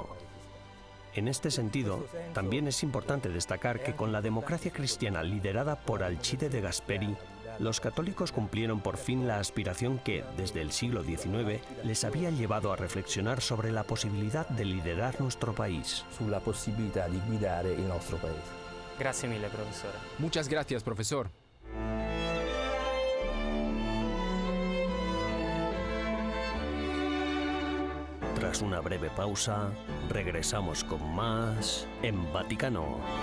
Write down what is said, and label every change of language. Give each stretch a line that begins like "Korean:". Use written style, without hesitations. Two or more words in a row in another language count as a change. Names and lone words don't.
Spanish: En este sentido, también es importante destacar que con la Democracia Cristiana liderada por Alcide de Gasperi, los católicos cumplieron por fin la aspiración que, desde el siglo XIX, les había llevado a reflexionar sobre la posibilidad de liderar nuestro país.
Italian: Sulla possibilità di guidare il nostro paese. Grazie mille,
Spanish: profesor. Muchas gracias, profesor. Tras una breve pausa, regresamos con más en Vaticano.